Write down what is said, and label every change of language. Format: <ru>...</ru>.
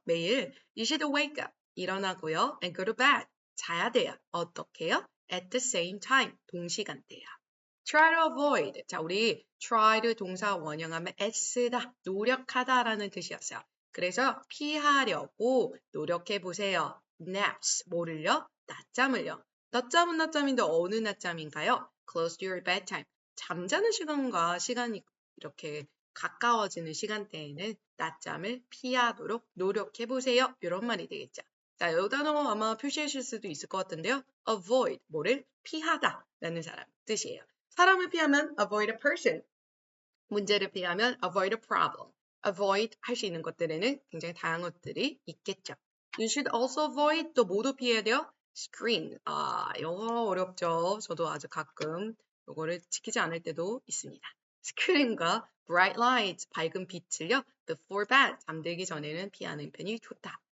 <ko>매일</ko> <en>you should wake up,</en> <ko>일어나고요.</ko> <en>And go to bed,</en> <ko>자야 돼요. 어떻게요?</ko> <en>At the same time,</en> <ko>동시간대요. Try to avoid, 자 우리 try를 동사 원형하면 애쓰다, 노력하다라는 뜻이었어요. 그래서 피하려고 노력해보세요. Naps, 뭐를요? 낮잠을요. 낮잠은 낮잠인데 어느 낮잠인가요?</ko> <en>Close to your bedtime,</en> <ko>잠자는 시간과 시간이 이렇게 가까워지는 시간대에는 낮잠을 피하도록 노력해보세요. 이런 말이 되겠죠. 자, 이 단어 아마 표시하실 수도 있을 것 같은데요. Avoid, 뭐를 피하다 라는 사람 뜻이에요. 사람을 피하면</ko> <en>avoid a person,</en> <ko>문제를 피하면</ko> <en>avoid a problem.</en> <ko>avoid 할 수 있는 것들에는 굉장히 다양한 것들이 있겠죠.</ko> <en>You should also avoid,</en> <ko>또 모두 피해야 돼요. screen, 영어 어렵죠. 저도 아주 가끔 이거를 지키지 않을 때도 있습니다. 스크린과</ko> <en>bright lights,</en> <ko>밝은 빛을요.</ko> <en>before bed,</en> <ko>잠들기 전에는 피하는 편이 좋다.</ko>